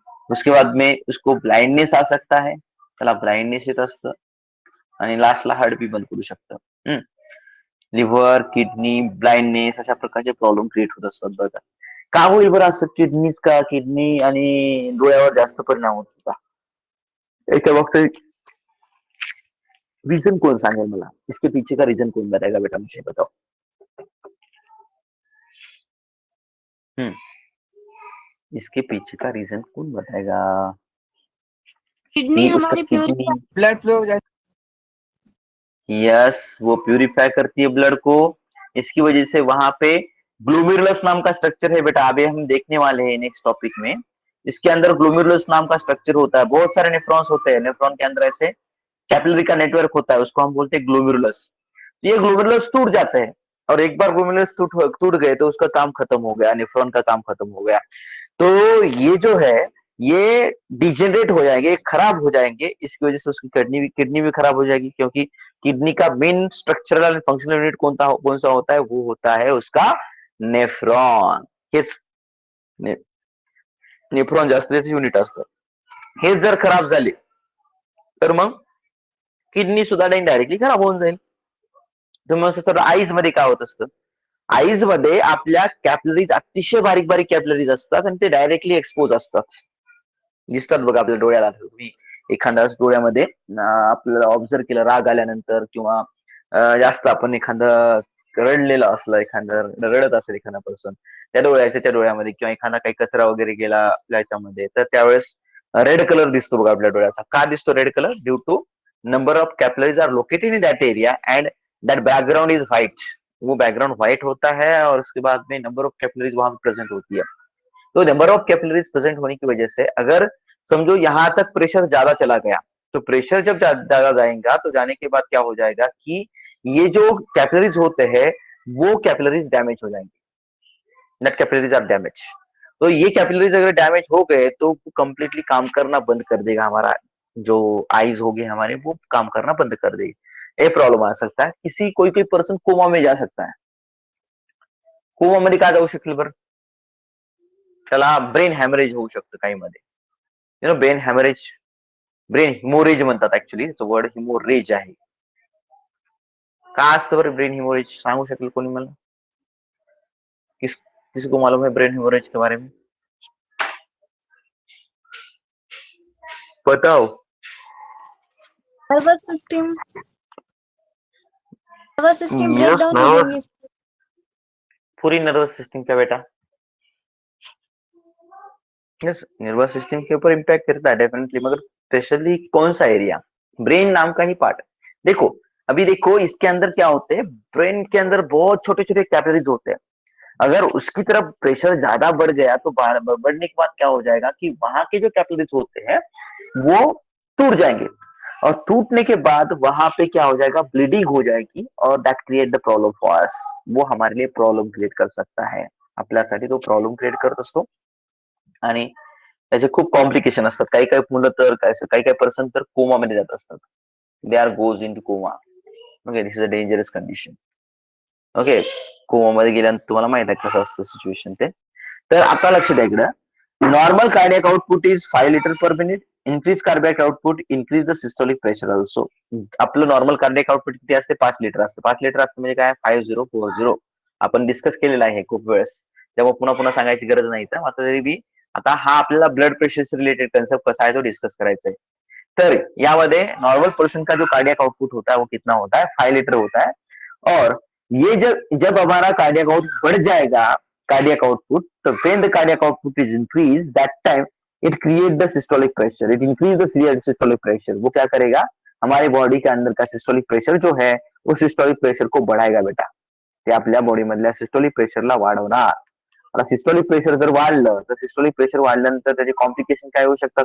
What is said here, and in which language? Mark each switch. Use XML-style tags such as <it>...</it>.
<hi>उसके बाद में उसको ब्लाइंडनेस आ सकता है,</hi> <mr>त्याला ब्लाइंडनेस येत असतं आणि लास्टला हार्ट बी बंद करू शकतं. लिव्हर, किडनी, ब्लाइंडनेस अशा प्रकारचे प्रॉब्लेम क्रिएट होत असतात बघा. का होईल बरं असं? किडनी आणि डोळ्यावर जास्त परिणाम होत होता याच्या बाबतीत रीजन कौन सांगेल मला?</mr> <hi>इसके पीछे का रीजन कौन बताएगा बेटा, मुझे बताओ. इसके पीछे का रीजन कौन बताएगा? किडनी कि उसका हमारी किडनी, प्यूरिफाई ब्लड फ्लो हो जाता यस, वो प्यूरिफाई करती है ब्लड को. इसकी वजह से वहां पे ग्लोमेरुलस नाम का स्ट्रक्चर है बेटा, अभी हम देखने वाले हैं नेक्स्ट टॉपिक में. इसके अंदर ग्लोमेरुलस नाम का स्ट्रक्चर होता है, बहुत सारे नेफ्रॉन्स होते हैं. नेफ्रॉन के अंदर ऐसे कैपिलरी का नेटवर्क होता है, उसको हम बोलते हैं ग्लोमेरुलस. ये ग्लोमेरुलस टूट जाते हैं, और एक बार ग्लोमेरुलस टूट गए तो उसका काम खत्म हो गया, नेफ्रॉन का काम खत्म हो गया. तो ये जो है ये डिजेनरेट हो जाएंगे, खराब हो जाएंगे. इसकी वजह से उसकी किडनी भी खराब हो जाएगी, क्योंकि किडनी का main structural and functional unit कौन सा होता है? वो होता है उसका नेफ्रॉन.</hi> <mr>हेच नेफ्रॉन जास्त त्याचे युनिट असतं. हे जर खराब झाले तर मग किडनी सुद्धा डायरेक्टली खराब होऊन जाईल. तर मग सर आईज मध्ये काय होत असतं? आईज मध्ये आपल्या कॅपिलरीज अतिशय बारीक बारीक कॅपिलरीज असतात आणि ते डायरेक्टली एक्सपोज असतात, दिसतात बघा आपल्या डोळ्याला. तुम्ही एखाद्या डोळ्यामध्ये आपल्याला ऑब्झर्व केलं राग आल्यानंतर, किंवा जास्त आपण एखादं रडलेलं असलं, एखादं रडत असेल एखादा पर्सन, त्या डोळ्यामध्ये, किंवा एखादा काही कचरा वगैरे गेला आपल्या याच्यामध्ये, तर त्यावेळेस रेड कलर दिसतो बघा आपल्या डोळ्याचा. का दिसतो red colour?</mr> <en>Due to number of capillaries are located in that area and that background is white.</en> <hi>वो बैकग्राउंड व्हाइट होता है और उसके बाद में नंबर ऑफ कैपिलरीज वहां प्रेजेंट होती है. तो नंबर ऑफ कैपिलरीज प्रेजेंट होने की वजह से अगर समझो यहां तक प्रेशर ज्यादा चला गया, तो प्रेशर जब ज्यादा जाएगा तो जाने के बाद क्या हो जाएगा कि ये जो कैपिलरीज होते हैं वो कैपिलरीज डैमेज हो जाएंगे.</hi> <en>Net capillaries are damage.</en> <hi>तो ये कैपिलरीज अगर डैमेज हो गए तो कंप्लीटली काम करना बंद कर देगा. हमारा जो आईज होगी हमारे, वो काम करना बंद कर देगी. ये प्रॉब्लेम आ सकता है. कोई कोई पर्सन कोमा में जा सकता है.</hi> <mr>कोमा मध्ये काय जाऊ शकेल बरं? त्याला ब्रेन हॅमरेज होऊ शकतं काही मध्ये. ब्रेन हॅमरेज, ब्रेन हिमोरेज म्हणतात ऍक्च्युली, वर्ड हिमोरेज आहे. का असतं बरं ब्रेन हिमोरेज? सांगू शकेल कोणी मला?</mr> <hi>किसी को मालूम है ब्रेन हिमोरेज के बारे में? बताओ. Nervous system brake yes, down हो नर्वस, जाएंगे. पूरी नर्वस सिस्टम का बेटा. यस, नर्वस सिस्टम के ऊपर इम्पैक्ट करता है डेफिनेटली, मगर स्पेशली कौन सा एरिया? ब्रेन नाम का ही पार्ट. देखो अभी देखो इसके अंदर क्या होते हैं, ब्रेन के अंदर बहुत छोटे छोटे कैपिलरीज होते हैं. अगर उसकी तरफ प्रेशर ज्यादा बढ़ गया तो बढ़ने के बाद क्या हो जाएगा कि वहां के जो कैपिलरीज होते हैं वो टूट जाएंगे, और टूटने के बाद वहां पे क्या हो जाएगा? ब्लीडिंग हो जाएगी, और</hi> <en>That create the problem for us.</en> <hi>वो हमारे लिए प्रॉब्लम क्रिएट कर सकता है,</hi> <mr>आपल्यासाठी तो प्रॉब्लम क्रिएट करत असतो. आणि त्याचे खूप कॉम्प्लिकेशन असतात. काही काही मुलं तर काही काही पर्सन तर कोमा मध्ये जात असतात.</mr> <en>They are goes into coma. Okay, this is a dangerous condition.</en> <mr>Okay, comma मध्ये गेल्यानंतर तुम्हाला माहित आहे कसं असतं सिच्युएशन ते. तर आता लक्ष द्या इकडं.</mr> <en>Normal cardiac output is 5 litre per minute. Increase cardiac output increase the systolic pressure also.</en> <mr>आपलं नॉर्मल कार्डियक आउटपुट किती असते? 5 लिटर असते. 5 लिटर असतं म्हणजे काय? 5040. आपण डिस्कस केलेलं आहे खूप वेळेस, त्यामुळे पुन्हा पुन्हा सांगायची गरज नाही. तर आता तरी बी आता हा आपल्याला ब्लड प्रेशर रिलेटेड कन्सेप्ट</mr> <hi>कसा है</hi> <mr>तो डिस्कस करायचा है.</mr> <hi>तर यामध्ये नॉर्मल पर्सन का जो कार्डियक आउटपुट होता है वो कितना होता है? 5 लीटर होता है. और ये जब हमारा कार्डियक आउटपुट बढ़ जाएगा, कार्डियक आउटपुट, तो</hi> <en>When the cardiac output is increase, that time it create the systolic pressure. It increase the systolic pressure.</en> <hi>वो क्या करेगा? हमारे बॉडी के अंदर का सिस्टोलिक प्रेशर जो है उस सिस्टोलिक प्रेशर को बढ़ाएगा बेटा.</hi> <mr>ते आपल्या बॉडी मधल्या सिस्टोलिक प्रेशरला वाढवणार. आता सिस्टोलिक प्रेशर जर वाढलं तर सिस्टोलिक प्रेशर वाढल्यानंतर त्याचे कॉम्प्लिकेशन काय होऊ शकतात?</mr>